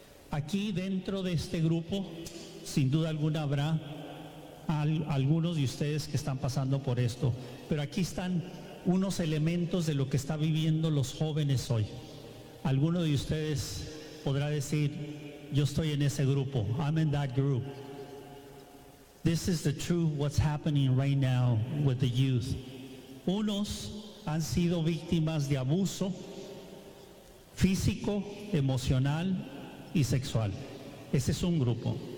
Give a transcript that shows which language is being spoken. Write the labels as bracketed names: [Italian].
[Spanish] Aquí dentro de este grupo, sin duda alguna habrá algunos de ustedes que están pasando por esto, pero aquí están unos elementos de lo que está viviendo los jóvenes hoy. Alguno de ustedes podrá decir, yo estoy en ese grupo. [English] I'm in that group. This is the truth, what's happening right now with the youth. [Spanish] Unos han sido víctimas de abuso físico, emocional y sexual. Ese es un grupo.